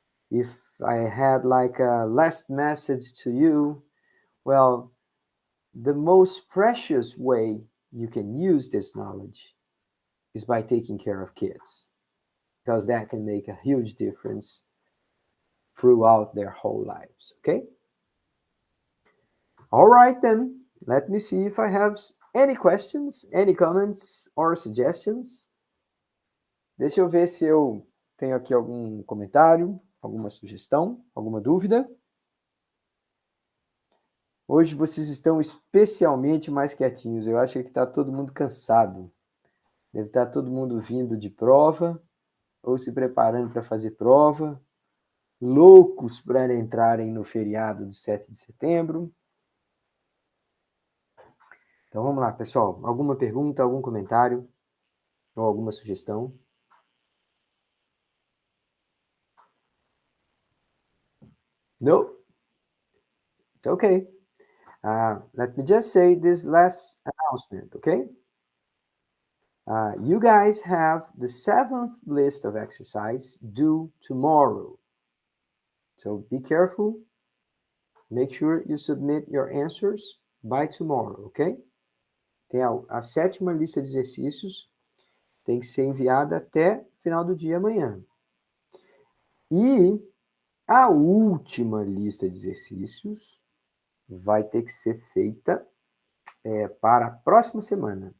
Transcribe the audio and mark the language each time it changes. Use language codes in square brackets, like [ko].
[en] If I had like a last message to you, well, the most precious way you can use this knowledge is by taking care of kids, because that can make a huge difference throughout their whole lives, okay? All right, then, let me see if I have any questions, any comments or suggestions. [pt] Deixa eu ver se eu tenho aqui algum comentário, alguma sugestão, alguma dúvida. Hoje vocês estão especialmente mais quietinhos. Eu acho que está todo mundo cansado. Deve estar todo mundo vindo de prova ou se preparando para fazer prova, loucos para entrarem no feriado de 7 de setembro. Então vamos lá, pessoal. Alguma pergunta, algum comentário ou alguma sugestão? [en] No? It's okay. Let me just say this last announcement, okay? You guys have the 7th list of exercise due tomorrow. So be careful. Make sure you submit your answers by tomorrow, ok? [pt] Tem a 7ª lista de exercícios, tem que ser enviada até final do dia amanhã. E a última lista de exercícios vai ter que ser feita para a próxima semana.